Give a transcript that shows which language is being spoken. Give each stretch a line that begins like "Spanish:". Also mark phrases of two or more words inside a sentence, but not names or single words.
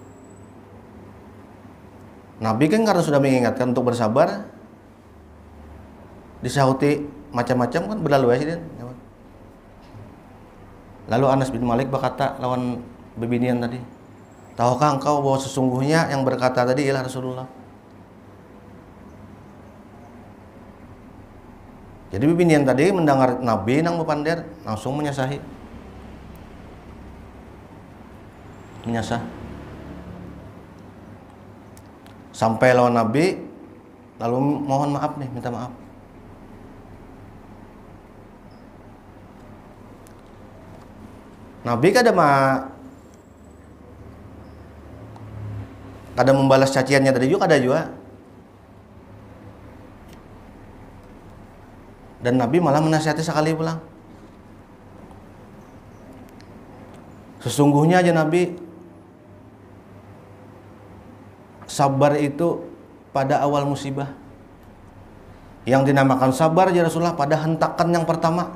Indonesian: Nabi kan karena sudah mengingatkan untuk bersabar, disahuti macam-macam kan berlalu ya sih.
Banjar: Lalu Anas bin Malik berkata lawan bebinian tadi, tahukah engkau bahwa sesungguhnya yang berkata tadi ialah Rasulullah? Jadi bebinian tadi mendengar Nabi nang bepander langsung menyasah. Sampai lawan Nabi lalu mohon maaf nih, minta maaf. Nabi kada membalas caciannya tadi juga, kada juga. Dan Nabi malah menasihati sekali pulang. Sesungguhnya aja Nabi, sabar itu pada awal musibah.
Indonesian: Yang dinamakan sabar
Arabic: يا رسول الله
Indonesian: pada hentakan yang pertama.